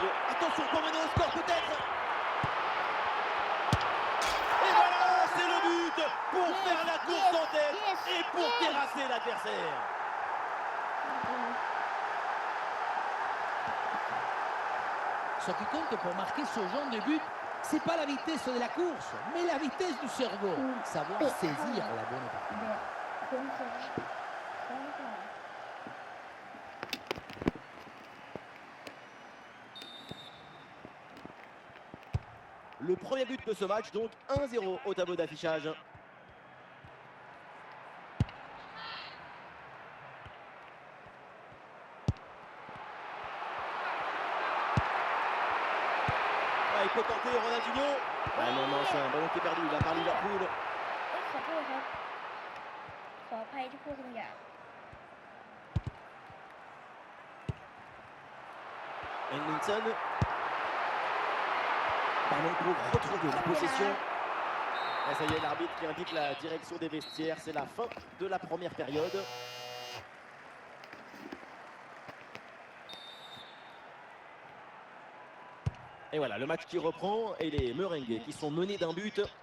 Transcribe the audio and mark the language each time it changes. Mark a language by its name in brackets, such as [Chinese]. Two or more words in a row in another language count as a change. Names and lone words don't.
[French] Attention pour mener au score peut-être. Et voilà, c'est le but pour faire la course en tête et pour terrasser l'adversaire. Ce qui compte pour marquer ce genre de but, c'est pas la vitesse de la course, mais la vitesse du cerveau. Savoir saisir la bonne opportunité. [Thai] แบบคุ้นเคยคุ้นเคย [French] Le premier but de ce match, donc 1-0 au tableau d'affichage. Ah, il peut tenter Ronaldinho. Ah non, non, c'est un ballon qui est perdu là par Liverpool. [Thai] ขอโทษครับขออภัยที่พูดคำหยาบ [French] Henderson. Ballon pour retrouver la possession. Et ça y est, l'arbitre qui indique la direction des vestiaires. C'est la fin de la première période. Et voilà, le match qui reprend et les Merengues qui sont menés d'un but.